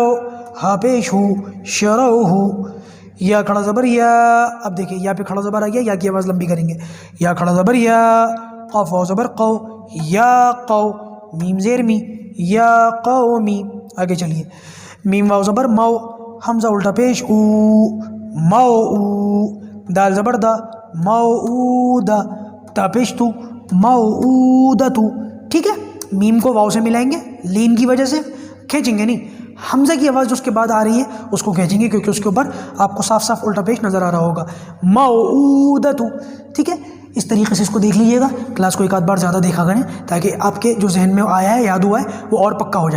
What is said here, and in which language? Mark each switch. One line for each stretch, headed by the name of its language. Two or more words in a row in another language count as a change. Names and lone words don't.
Urdu: ہا پیش ہو, شرو ہو. یا کھڑا زبر یا. اب دیکھیں یا پہ کھڑا زبر آ گیا, یا کی آواز لمبی کریں گے. یا کھڑا زبر یا. قاف واو زبر قو, یا قو. میم زیر می, یا قومی. آگے چلیے. میم واو زبر مو, حمزہ الٹا پیش او, مو او. دال زبر دا, مو او دا. تا پیش تو, مو او دا تو. ٹھیک ہے. میم کو واو سے ملائیں گے لین کی وجہ سے, کھینچیں گے نہیں. حمزہ کی آواز جو اس کے بعد آ رہی ہے اس کو کھینچیں گے کیونکہ اس کے اوپر آپ کو صاف صاف الٹا پیش نظر آ رہا ہوگا. موعودۃ. ٹھیک ہے. اس طریقے سے اس کو دیکھ لیجیے گا. کلاس کو ایک آدھ بار زیادہ دیکھا کریں تاکہ آپ کے جو ذہن میں آیا ہے یاد ہوا ہے وہ اور پکا ہو جائے.